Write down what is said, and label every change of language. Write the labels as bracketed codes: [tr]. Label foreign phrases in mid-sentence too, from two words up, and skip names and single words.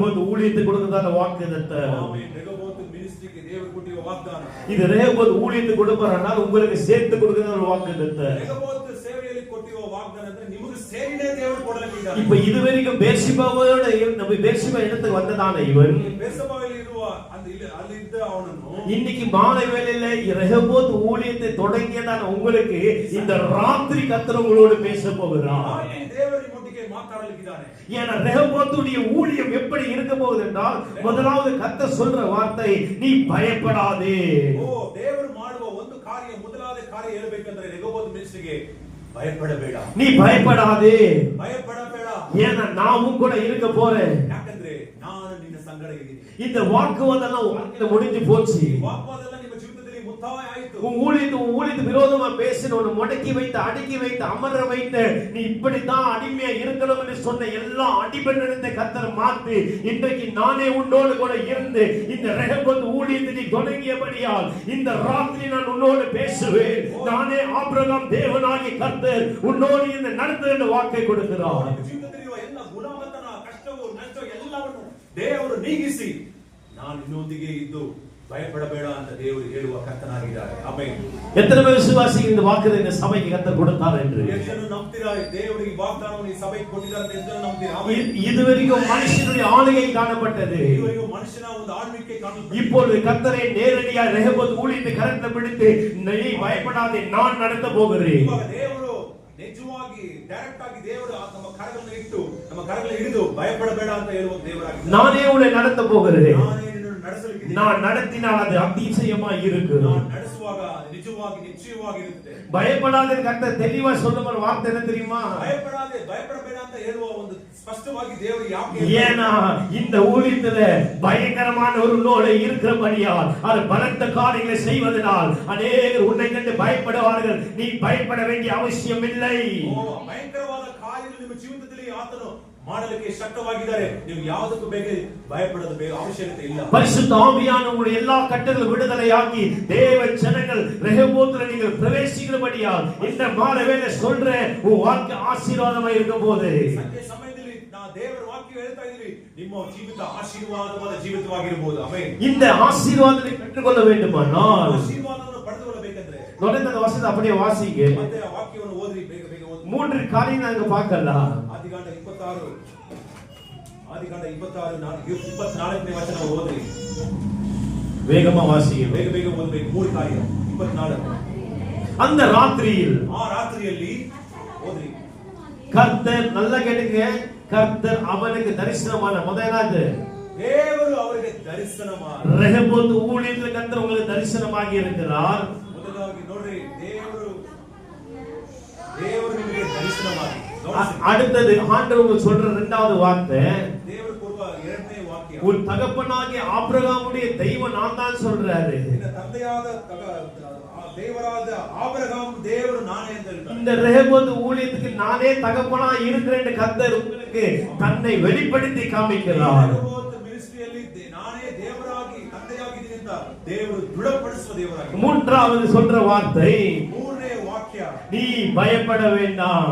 [ta] கர்த்தர் ரெகோபோத் ஊழியத்தை கொடுத்ததான வாக்குத்தத்தம். [kn] ದೇವರು ಕೊಟ್ಟಿರುವ ವಾಗ್ದಾನ. [ta] இது ரெகோபோத் ஊழியத்துக்கு கொடுப்பாரனா உங்களுக்கு சேர்த்து கொடுக்கிற ஒரு வாக்குத்தத்தம். [kn] ರೆಹೋಬೋತ್ ಸೇವೆಯಲ್ಲಿ ಕೊಟ್ಟಿರುವ ವಾಗ್ದಾನ ಅಂದ್ರೆ ನಿಮಗೆ ಸೇರಿನೇ ದೇವರು ಕೊಡಲಿಕ್ಕಿದ್ದಾರೆ. [ta] இப்ப இதுவரைக்கும் பெர்ஷிபாவோட நம்ம பெர்ஷிபா இடத்துக்கு வந்ததான இவன் [kn] ಬೆರ್ಷೆಬಾದಲ್ಲಿ ಇರುವ ಅಲ್ಲಿ ಇದ್ದ ಅವನನ್ನು [ta] இன்னைக்கு மாலை வேளையில ரெகோபோத் ஊழியத்தை தொடங்கியதான உங்களுக்கு இந்த ராத்திரி கர்த்தர் உங்களோடு பேச போகிறார். [kn] ದೇವರು ನಿಮ್ಮೊಟ್ಟಿಗೆ ಮಾತಾಡಲಿಕ್ಕಿದ್ದಾನೆ. [ta] ஏன்னா ரெகோபோத்துடைய ஊழியம் எப்படி இருக்க போகுது என்றால் முதலாவது கர்த்தர் சொல்ற வார்த்தை நீ பயப்படாதே. [kn] ಓ ದೇವರು ಮಾಡುವ ಒಂದು ಕಾರ್ಯ ಮೊದಲಾದ ಕಾರ್ಯ ಹೇಳಬೇಕಂದ್ರೆ ರೆಹೋಬೋತ್ ಮಿನಿಸ್ಟ್ರಿಗೆ ಭಯಪಡಬೇಡ. [ta] நீ பயப்படாதே. [kn] ಭಯಪಡಬೇಡ. [ta] ஏன்னா நாமும் கூட இருக்க போறேன். [kn] ಯಾಕಂದ್ರೆ ನಾನು ನಿನ್ನ ಸಂಗಡ ಇದ್ದೀನಿ. [ta] இந்த வாக்குவாதம் வாழ்க்கையில முடிஞ்சு போச்சு. [kn] ವಾಗ್ವಾದೆಲ್ಲ ನಿಮ್ಮ ಜೀವಿತದಲ್ಲಿ ಮುಕ್ತಾಯ ಆಯಿತು. [ta] உன் ஊழியத்து விரோதமா பேசினவனை முடக்கி வைத்து அடக்கி வைத்து அமர வைத்து நீ இப்படித்தான் அடிமையா இருக்கணும் என்று சொன்ன எல்லா அடிபட்டத்தை கர்த்தர் மாத்தி இன்றைக்கு நானே உன்னோடு கூட இருந்து இந்த ரெகோபோத் ஊழியத்தை நீ தொடங்கியபடியால் இந்த ராத்திரி நான் உன்னோடு பேசுவேன். நானே ஆபிரகாம் தேவனாகிய கர்த்தர் உன்னோடு இந்த நடத்துகிற வாக்கை கொடுக்கிறார். [kn] ಜೀವಿತದಲ್ಲಿರುವ ಎಲ್ಲ ಗುಣಮಟ್ಟನ ಕಷ್ಟವು ನಷ್ಟ ಎಲ್ಲವನ್ನು ದೇವರು ನೀಗಿಸಿ ನಾನು ನಿನ್ನೊಂದಿಗೆ ಇದ್ದು பயப்படಬೇಡ ಅಂತ ದೇವರು ಹೇಳುವ ಕರ್ತನಾಗಿದ್ದಾರೆ. ಆಮೆನ್. [ta] எத்தனை பேர் விசுவாசிகள் இந்த வாக்குதை இந்த சபைக்கு கர்த்தர் கொடுத்தார் என்று? [kn] ಎಷ್ಟು ನಂಬ್ತೀರಾ ದೇವರು ಈ ವಾಗ್ದಾನವನ್ನು ಈ ಸಭೆಗೆ ಕೊಟ್ಟಿದ್ದಾರೆ ಅಂತ ಎಷ್ಟು ನಂಬ್ತೀರಾ? ಆಮೆನ್. [ta] இதுவரைக்கும் மனுஷனுடைய ஆளுகை காணப்பட்டது. [kn] ಇದುವರೆಗೂ ಮನುಷ್ಯನ ಒಂದು ಆಳ್ವಿಕೆ ಕಾಣುತ್ತದೆ. [ta] இப்பொழுது கர்த்தரை நேரடியாக ரெகோபோத் ஊழியத்தை கரத்தில் பிடித்து நீ பயப்படாதே நான் நடத்த போகிறேன். [kn] ಇವಾಗ ದೇವರು ನಿಜವಾಗಿ ಡೈರೆಕ್ಟ್ ಆಗಿ ದೇವರು ನಮ್ಮ ಕರಗಳನ್ನು ಇಟ್ಟು ನಮ್ಮ ಕರಗಳನ್ನು ಹಿಡಿದು ಭಯಪಡಬೇಡ ಅಂತ ಹೇಳುವ ದೇವರಾಗಿದ್ದಾರೆ. [ta] நானே உன்னை நடத்த போகிறேன். [kn] ನಾನೇ ನಿನ್ನನ್ನು ನಡೆಸಲಿಕ್ಕಿದ್ದೀನಿ. [ta] நான் நடத்தினால் அது அதிசயமா இருக்கும். [kn] ನಾನು ನಡೆಸುವಾಗ ನಿಜವಾಗಿ ನಿಶ್ಚಯವಾಗಿ ಇರುತ್ತೆ. [ta] பயப்படாதே கர்த்தர் தெளிவா சொல்லுற வார்த்தை என்ன தெரியுமா? [kn] ಭಯಪಡಾದೆ ಭಯಪಡಬೇಡ ಅಂತ ಹೇಳುವ ಒಂದು ಸ್ಪಷ್ಟವಾಗಿ ದೇವರು ಯಾಕೆ [ta] ஏனா இந்த ஊழியத்துல பயங்கரமான ஒரு நோய் இருக்கிறபடியால் அது பலத்த காரியங்களை செய்வதனால் அநேகர் உன்னை கண்டு பயப்படுவார்கள். நீ பயப்பட வேண்டிய அவசியம் இல்லை. [kn] ಭಯಂಕರವಾದ ಕಾರ್ಯಗಳು ನಿಮ್ಮ ಜೀವಿತದಲ್ಲಿ ಆತನು ಮಾಡಲಿಕ್ಕೆ ಶಕ್ತವಾಗಿದ್ದಾರೆ. ನೀವು ಯಾವುದಕ್ಕೂ ಬೇಗ ಭಯಪಡದ ಬೇಗ ಅವಶ್ಯಕತೆ ಇಲ್ಲ. [ta] பரிசுத்த ஆவியானவர் உங்களை எல்லா கட்டுகளும் விடுதலையாக்கி தேவ ஜனங்கள் ரெகோபோத்துல நீங்கள் பிரவேசிக்கிறபடியால் இந்த மாலை வேளை சொல்றேன் உன் வாழ்க்கை ஆசீர்வாதமா இருக்க போகுது. [kn] ಸಂಜೆ ಸಮಯದಲ್ಲಿ ನಾನು ದೇವರ ವಾಕ್ಯ ಹೇಳ್ತಾ ಇದ್ದೀನಿ ನಿಮ್ಮ ಜೀವಿತ ಆಶೀರ್ವಾದವಾದ ಜೀವಿತವಾಗಿರಬಹುದು. ಆಮೆನ್. [ta] இந்த ஆசீர்வாதத்தை பெற்றுக்கொள்ள வேண்டுமானால் [kn] ಆಶೀರ್ವಾದವನ್ನು ಪಡೆದುಕೊಳ್ಳಬೇಕಂದ್ರೆ [ta] தொடர்ந்து அந்த வசனத்தை அப்படியே வாசிங்க. [kn] ಮತ್ತೆ ಆ ವಾಕ್ಯವನ್ನು ಓದ್ರಿ, ಬೇಗ ಬೇಗ ಓದಿ. [ta] மூன்று காரியம் நாங்க பார்க்கலாம். [kn] ಆದಿಕಾಂಡ 24ನೇ ವಚನ ಓದ್ರಿ. [ta] வேகமா வாசிங்க. [kn] ಬೇಗ ಬೇಗ ಓದಬೇಕು. ಮೂರು ಕಾರ್ಯ 24. [ta] அந்த ராத்திரியில் [kn] ಆ ರಾತ್ರಿಯಲ್ಲಿ ಓದ್ರಿ. [ta] கர்த்தர் நல்ல கேளுங்க. கர்த்தர் அவனுக்கு தரிசனமான முதலாவது [kn] ದೇವರು ಅವರಿಗೆ ದರ್ಶನ ಮಾಡಿ [ta] ரெகோபோத் ஊழியத்தில் கர்த்தர் உங்களுக்கு தரிசனமாகி இருக்கிறார். [kn] ಮೊದಲಾಗಿ ನೋಡ್ರಿ, ದೇವರು ನಿಮಗೆ ದರ್ಶನ ಮಾಡಿ. [ta] அடுத்தது ஆண்டவர் சொல்ற இரண்டாவது வார்த்தை [kn] ದೇವರು ಕೊಡುವ ಎರಡನೇ ವಾಕ್ಯ, [ta] உன் தகப்பனாகிய ஆபிரகாமுடைய தெய்வம் நான் தான் சொல்றாரு. [kn] ನಿನ್ನ ತಂದೆಯಾದ ದೇವರಾದ ಆபிரகாம் ದೇವರು ನಾನೇ ಅಂತ ಹೇಳ್ತಾರೆ. [ta] இந்த ரெகோபோத் ஊழியத்துக்கு நானே தகப்பனா இருக்கிறேன் கர்த்தர் உங்களுக்கு தன்னை வெளிப்படுத்தி காமிக்கிறார். [kn] ಮಿನಿಸ್ಟ್ರಿಯಲ್ಲಿ ನಾನೇ ದೇವರಾಗಿ ತಂದೆಯಾಗಿದ್ದೀನಿ ಅಂತ ದೇವರು ದೃಢಪಡಿಸುವ ದೇವರಾಗಿ. [ta] மூன்றாவது சொல்ற வார்த்தை, [kn] ಮೂರನೇ ವಾಕ್ಯ, [ta] நீ பயப்பட வேண்டாம்,